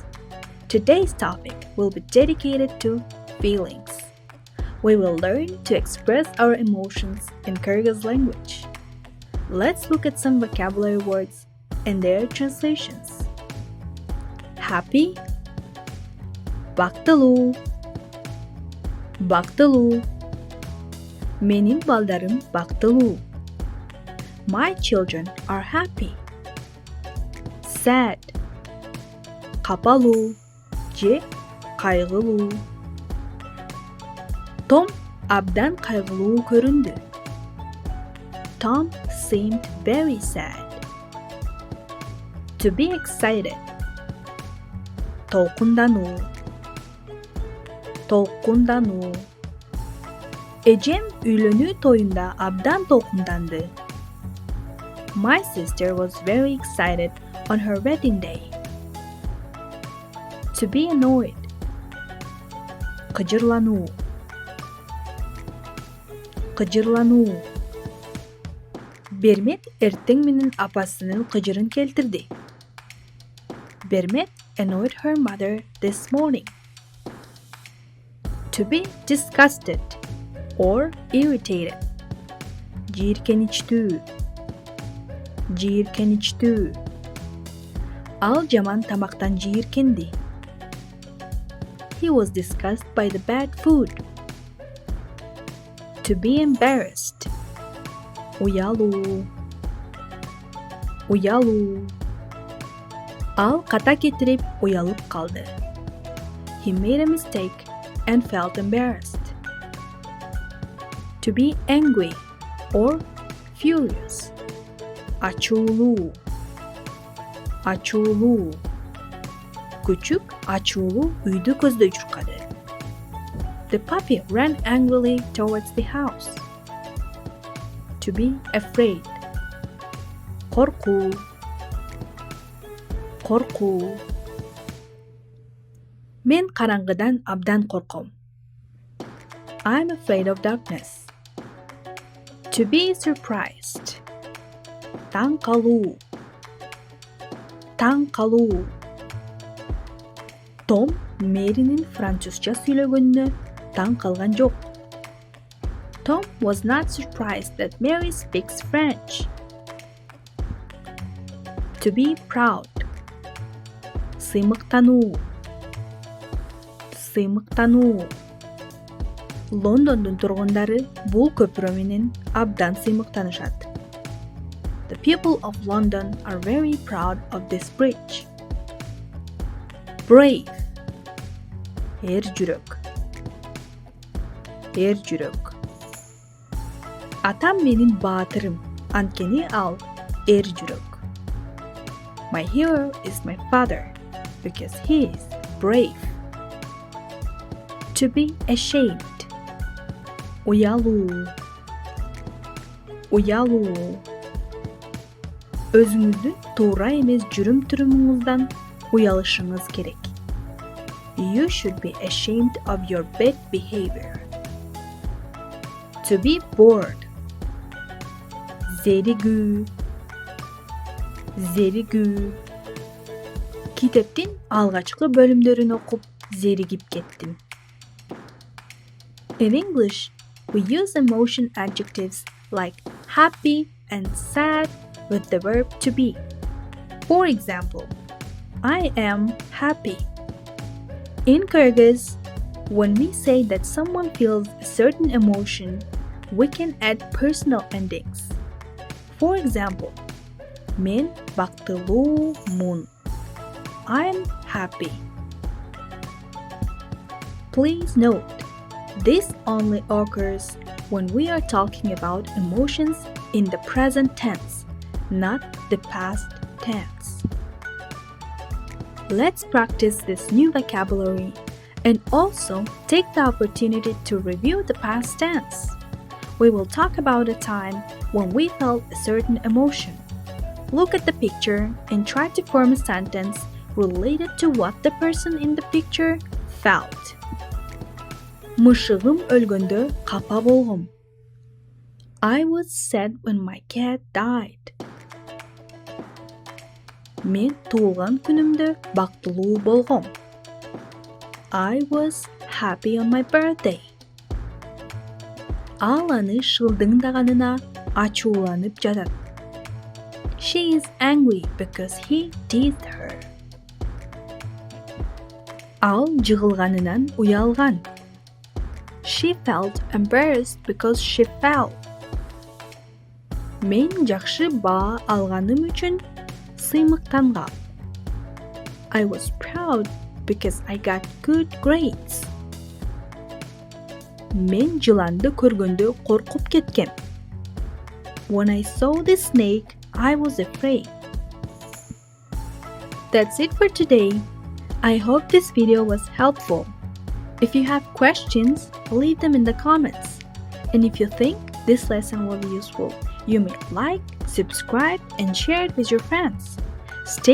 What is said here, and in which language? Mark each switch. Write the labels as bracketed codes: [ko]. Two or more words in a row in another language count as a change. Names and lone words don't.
[en] Today's topic will be dedicated to feelings. We will learn to express our emotions in Kyrgyz language. Let's look at some vocabulary words and their translations. Happy, [ky] бактылуу, бактылуу. Менин балдарым бактылуу. [en] My children are happy. Sad, [ky] капалуу же кайгылуу. Том абдан кайгылуу көрүндү. [en] Tom seemed very sad. To be excited. [ky] Толкундануу, толкундануу. Эжем үйлөнүү тоюнда абдан толкунданды. [en] My sister was very excited on her wedding day. To be annoyed. [ky] Кыжырлануу, кыжырлануу. Бермет эртең менен апасынын кыжырын келтирди. [en] Бермет annoyed her mother this morning. To be disgusted or irritated. [ky] Жийиркеничтүү, жийиркеничтүү. Ал жаман тамактан жийиркенди. [en] He was disgusted by the bad food. To be embarrassed. [ky] Уялуу, уялуу. Ал ката кетирип уялып калды. [en] He made a mistake and felt embarrassed. To be angry or furious. [ky] Ачуулуу, ачуулуу. Күчүк ачуулуу үйдү көздөй чуркады. [en] The puppy ran angrily towards the house. To be afraid. [ky] Коркуу, коркуу. Мен караңгыдан абдан корком. [en] I'm afraid of darkness. To be surprised. [ky] Таң калуу, таң калуу. Том Мэринин французча сүйлөгөнүнө таң калган жок. [en] Tom was not surprised that Mary speaks French. To be proud. [ky] Сыймыктануу, сыймыктануу. Лондондун тургундары бул көпүрө менен абдан сыймыктанышат. [en] The people of London are very proud of this bridge. Brave. [ky] Эр жүрөк, эр жүрөк. Атам менин баатырым, анткени ал эр жүрөк. [en] My hero is my father, because he is brave. To be ashamed. [ky] Уялуу, уялуу. Өзүңүздүн туура эмес жүрүм-турумуңуздан уялышыңыз керек. [en] You should be ashamed of your bad behavior. To be bored. [ky] Зеригүү, зеригүү. Китептин алгачкы бөлүмдөрүн окуп, зеригип кеттим. [en] In English, we use emotion adjectives like happy and sad with the verb to be. For example, I am happy. In Kyrgyz, when we say that someone feels a certain emotion, we can add personal endings. For example, [ky] мен бактылуумун. [en] I'm happy. Please note, this only occurs when we are talking about emotions in the present tense, not the past tense. Let's practice this new vocabulary and also take the opportunity to review the past tense. We will talk about a time when we felt a certain emotion. Look at the picture and try to form a sentence related to what the person in the picture felt. [ky] Мышығым өлгөндө капа болгом. [en] I was sad when my cat died. [ky] Мен туулган күнүмдө бактылуу болгом. [en] I was happy on my birthday. [ky] Ал аны шылдыңдаганына ачууланып жатат. [en] She is angry because he teased her. [ky] Ал жыгылганынан уялган. [en] She felt embarrassed because she fell. [ky] Мен жакшы баа алганым үчүн сыймыктангам. [en] I was proud because I got good grades. [ky] Мен жыланды көргөндө коркуп кеткем. [en] When I saw the snake, I was afraid. That's it for today. I hope this video was helpful. If you have questions, leave them in the comments. And if you think this lesson will be useful, you may like, subscribe, and share it with your friends.